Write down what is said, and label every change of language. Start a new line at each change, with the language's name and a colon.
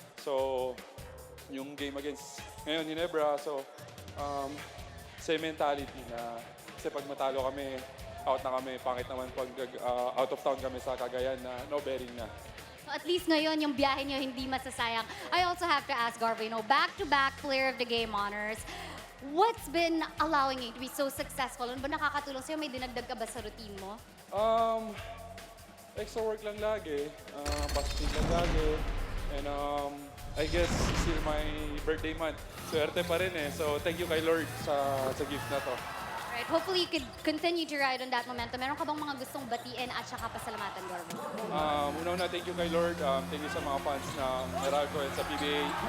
Filipino: So, yung game against ngayon Ginebra, so
English: same mentality
Filipino: na kasi pag matalo kami, out na kami, pangit naman pag out of town kami sa Cagayan na no bearing na. So at least ngayon, yung biyahe nyo hindi masasayang.
English: I also have to ask Garvo, back-to-back player of the game honors. What's been allowing you to be so successful?
Filipino: Ano ba nakakatulong sa'yo? May dinagdag ka ba sa routine mo?
English: Extra work lang lagi, positive lang lagi, and I guess still my birthday month.
Filipino: Swerte pa rin eh. So thank you kay Lord sa gift na to.
English: Right. Hopefully, you could continue to ride on that momentum.
Filipino: Meron ka bang mga gustong batiin at saka pasalamatan, Garvo? Una,
English: thank you
Filipino: kay Lord. Thank you sa mga fans ng Meralco at sa PBA.